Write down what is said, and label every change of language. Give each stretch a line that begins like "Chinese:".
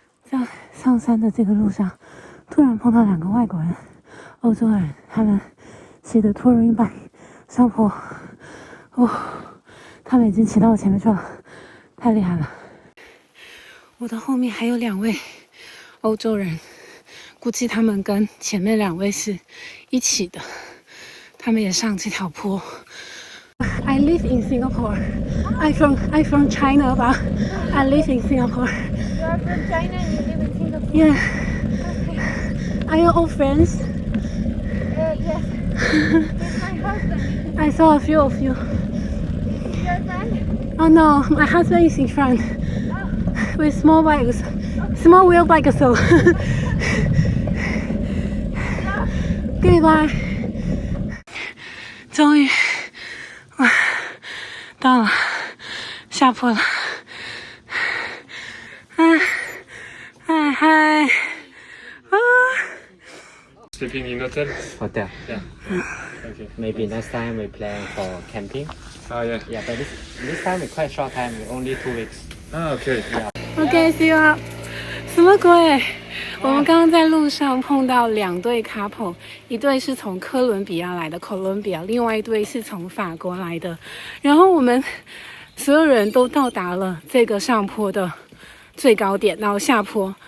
Chinese: 在上山的这个路上，突然碰到2个外国人，欧洲人，他们骑的 touring bike 上坡，他们已经骑到我前面去了，太厉害了。我的后面还有2位欧洲人，估计他们跟前面2位是一起的，他们也上这条坡。
English: I live in Singapore. I'm from China, but I live in Singapore. You are from China and you live in Singapore? Yeah. Are you all friends? Yes. With my husband. I saw a few of you. Is he your friend? Oh no, my husband is in front with small bikes, small wheel bike. So. Goodbye.
Chinese: 终于，到了，下坡了。嗨，啊！
English: Sleeping in hotel? Hotel. Yeah. Okay. Maybe next time we plan for camping. Ah, yeah. Yeah, but this time it's quite short time, only 2 weeks. Ah, okay. OK, see you up.
Chinese: 什么鬼？我们刚刚在路上碰到2对 couple， 一对是从哥伦比亚来的 Colombia， 另外一对是从法国来的。然后我们所有人都到达了这个上坡的最高点，然后下坡。